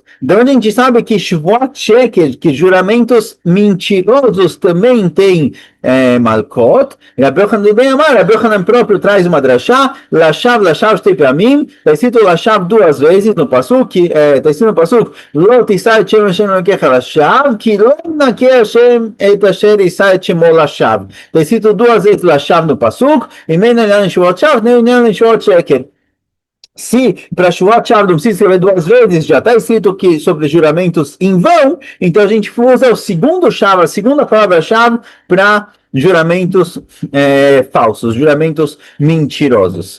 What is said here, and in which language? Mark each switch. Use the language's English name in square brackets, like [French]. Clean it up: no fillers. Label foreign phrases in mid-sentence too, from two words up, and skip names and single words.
[Portuguese] De onde a gente sabe que [Hebrew] שבועת שקר, [Portuguese] que juramentos mentirosos também tem Malkot. Rabbi Yochanan bem amar, Rabbi Yochanan próprio traz uma drachá, [Hebrew] לשוא שתי פעמים, [Portuguese] está escrito Lashav duas vezes no Pasuk, está escrito no Pasuk, [Hebrew] לא תשא את שם השם אלוקיך לשוא כי לא ינקה השם את אשר ישא את שמו לשוא. [Portuguese] Está escrito duas vezes Lashav no Pasuk, e nem em [Hebrew] שבועת שוא, [Portuguese] nem em [Hebrew] שבועת שקר. [Portuguese] Se para [Hebrew] שבועת שוא [Portuguese] não precisa escrever duas vezes, já está escrito que sobre juramentos em vão, então a gente usa o segundo Shav, a segunda palavra-chave, para juramentos falsos, juramentos mentirosos.